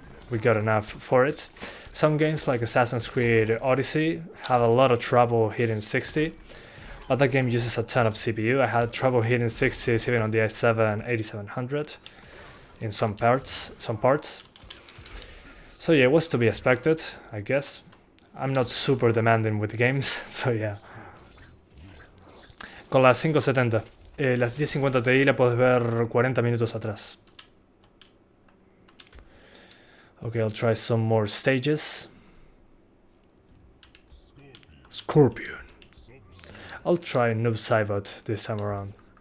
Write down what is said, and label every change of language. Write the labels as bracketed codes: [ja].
[en] We got enough for it. Some games like Assassin's Creed Odyssey have a lot of trouble hitting 60, but that game uses a ton of CPU. I had trouble hitting 60s even on the i7 8700 in some parts. So yeah, it was to be expected, I guess. I'm not super demanding with games, so yeah. [es] Con las 570, las 1050 Ti la puedes ver 40 minutos atrás. [en] Okay, I'll try some more stages. Scorpion. I'll try Noob Saibot this time around.